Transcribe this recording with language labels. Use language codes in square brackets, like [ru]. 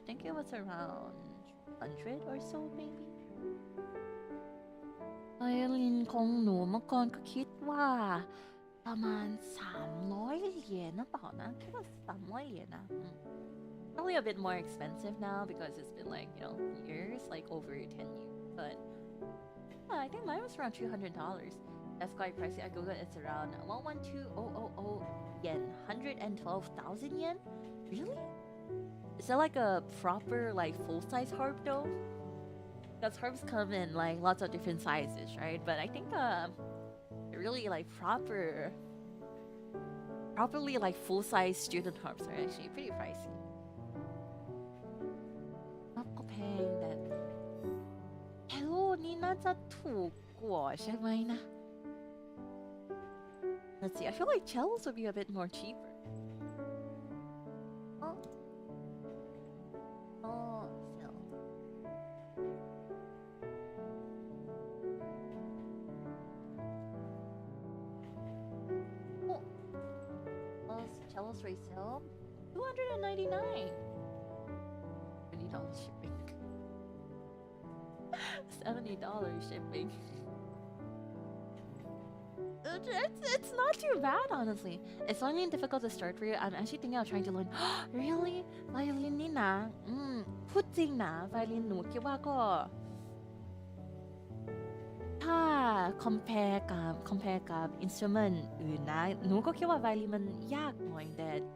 [en] I think it was around 100 or so maybe [th] ไวโอลินของหนูเมื่อก่อนก็คิดว่าประมาณ300 เหรียญนะ [en] เปล่านะคิดว่า300 เหรียญนะ Probably a bit more expensive now because it's been like, you know, years, like over 10 years. But yeah, I think mine was around $200. That's quite pricey. I googled it's around 112,000 yen, 112,000 yen. Really? Is that like a proper like full-size harp though? Because harps come in like lots of different sizes, right? But I think really like properly like full-size student harps are actually pretty pricey. [th] ก็แพงแต่เฮลโลนี่น่าจะถูกกว่าใช่ไหมนะ [en] Let's see. I feel like cellos would be a bit more cheaper. Oh, still. Oh, cellos resale $299. $20 shipping. $70 shipping. It's not too bad, honestly. It's only difficult to start for you. I'm actually thinking of trying to learn. Really? [th] Violin นี่นะพูดจริงนะ violin หนูคิดว่าก็ถ้า compare กับ instrument อื่นนะหนูก็คิดว่า violin มันยากหน่อยแต่